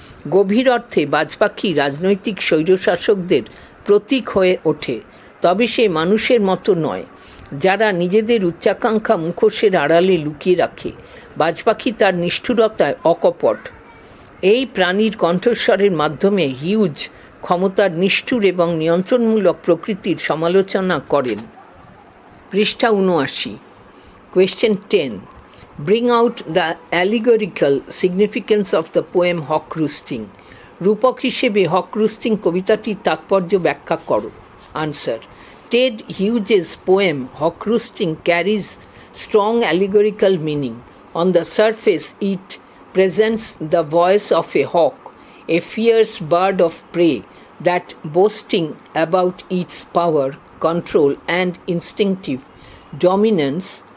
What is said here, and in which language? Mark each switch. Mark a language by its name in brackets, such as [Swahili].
[Bangla] গভীর অর্থে বাজপাখি রাজনৈতিক স্বৈরশাসকদের প্রতীক হয়ে ওঠে, তবে সে মানুষের মতো নয়, যারা নিজেদের উচ্চাকাঙ্ক্ষা মুখোশের আড়ালে লুকিয়ে রাখে। বাজপাখি তার নিষ্ঠুরতায় অকপট। এই প্রাণীর কণ্ঠস্বরের মাধ্যমে হিউজ ক্ষমতার নিষ্ঠুর এবং নিয়ন্ত্রণমূলক প্রকৃতির সমালোচনা করেন। পৃষ্ঠা ৭৯। [English] Question 10. Bring out the allegorical significance of the poem Hawk Roosting. [Bangla] রূপক হিসেবে হক রুস্টিং কবিতাটির তাৎপর্য ব্যাখ্যা করো। [English] Answer: Ted Hughes poem Hawk Roosting carries strong allegorical meaning. On the surface, it presents the voice of a hawk, a fierce bird of prey that boasting about its power, control, and instinctive dominance.